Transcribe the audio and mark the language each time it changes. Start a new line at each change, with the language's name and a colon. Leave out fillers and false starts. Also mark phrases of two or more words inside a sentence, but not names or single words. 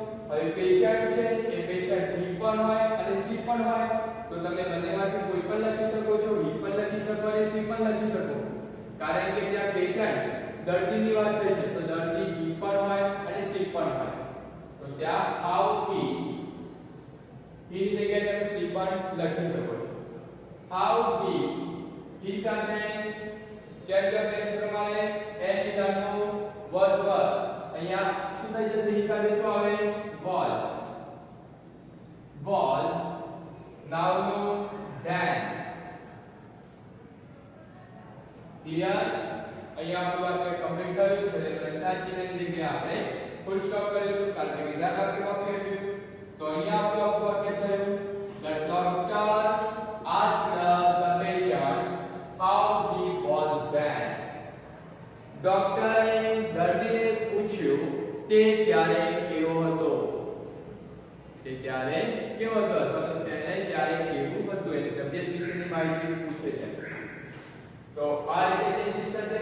Gujarati: હવે પેશન્ટ છે એ પેશન્ટ હી પણ હોય અને સી પણ હોય, તો તમે બંનેમાંથી કોઈ પણ લખી શકો છો, હી પણ લખી શકો અને સી પણ લખી શકો, કારણ કે ત્યાં પેશન્ટ દર્દીની વાત થઈ છે, તો દર્દી હી પણ હોય અને સી પણ હોય, તો ત્યાં
English: how he
Gujarati: ની જગ્યાએ તમે સી પણ લખી શકો છો.
English: how he
Gujarati: સાથે
English: change of tense
Gujarati: પ્રમાણે
English: and is
Gujarati: આનું
English: was were,
Gujarati: અહીંયા શું થઈ જશે, હી સાથે શું આવે,
English: was, now નું then. ક્લિયર?
Gujarati: અહીંયા આપણું વાક્ય કમ્પ્લીટ થયું છે, એટલે પ્રશ્નાર્થ ચિહ્નની જગ્યાએ આપણે
English: full stop
Gujarati: કરીશું, કારણ કે વિધાન વાક્ય વાક્ય રહ્યું. તો અહીંયા આપણું આખું વાક્ય થયું,
English: the doctor asked the patient how he was then.
Gujarati: ડોક્ટરે દર્દીને પૂછ્યું તે ત્યારે કેવો હતો, તે ત્યારે કેવો હતો, અથવા તો તેને ત્યારે કેવું હતું, એની તબિયત વિશેની માહિતી પૂછે છે. તો આ રીતે ચેન્જીસ થશે.